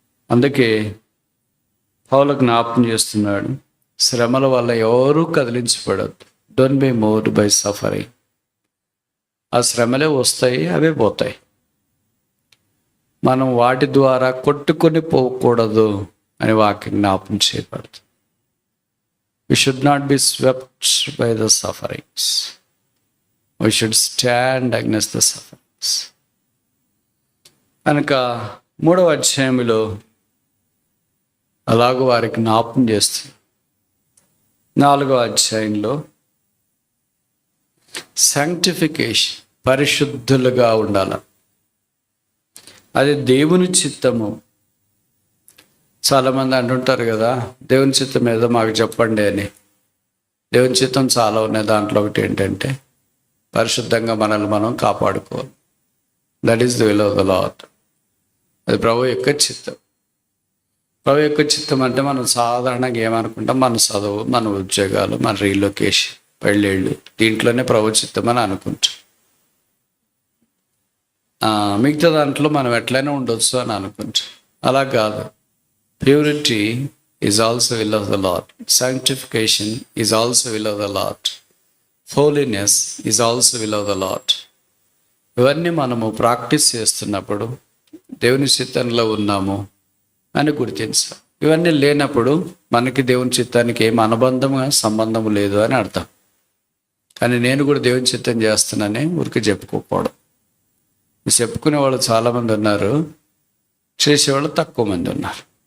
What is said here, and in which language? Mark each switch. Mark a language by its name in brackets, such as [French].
[Telugu] అందుకే పౌలు జ్ఞాపకం చేస్తున్నాడు, శ్రమల వల్ల ఎవరూ కదిలించబడద్దు. [English] Don't be moved by suffering. [Telugu] ఆ శ్రమలే వస్తాయి, అవే పోతాయి. మనం వాటి ద్వారా కొట్టుకొని పోకూడదు అని వాక్యం జ్ఞాపకం చేయబడుతుంది. [English] We should not be swept by the sufferings. We should stand against the sufferings. [Telugu] కనుక 3వ అధ్యాయంలో అలాగూ వారికి జ్ఞాపకం చేస్తుంది. 4వ అధ్యాయంలో సాంక్టిఫికేషన్, పరిశుద్ధులుగా ఉండాల, అది దేవుని చిత్తము. చాలామంది అంటుంటారు కదా, దేవుని చిత్తం ఏదో మాకు చెప్పండి అని. దేవుని చిత్తం చాలా ఉన్నాయి. దాంట్లో ఒకటి ఏంటంటే పరిశుద్ధంగా మనల్ని మనం కాపాడుకోవాలి. [English] That is the will of the Lord. [Telugu] అది ప్రభు యొక్క చిత్తం. ప్రభు యొక్క చిత్తం అంటే మనం సాధారణంగా ఏమనుకుంటాం, మన చదువు, మన ఉద్యోగాలు, మన రీలొకేషన్, పెళ్ళిళ్ళు, దీంట్లోనే ప్రభు చిత్తం అని అనుకుంటాం. మిగతా దాంట్లో మనం ఎట్లయినా ఉండొచ్చు అని అనుకుంటాం. అలా కాదు. [English] Purity is also will of the Lord. Sanctification is also will of the Lord. Holiness is also will of the Lord. [Telugu] ఇవన్నీ మనము ప్రాక్టీస్ చేస్తున్నప్పుడు దేవుని చిత్తంలో ఉన్నాము అని గుర్తించాలి. ఇవన్నీ లేనప్పుడు మనకి దేవుని చిత్తానికి ఏం సంబంధం లేదు అని అర్థం. కానీ నేను కూడా దేవుని చిత్తం చేస్తున్నానని ఊరికి చెప్పుకోకపోవడం. చెప్పుకునే వాళ్ళు చాలామంది ఉన్నారు, చేసేవాళ్ళు తక్కువ మంది ఉన్నారు.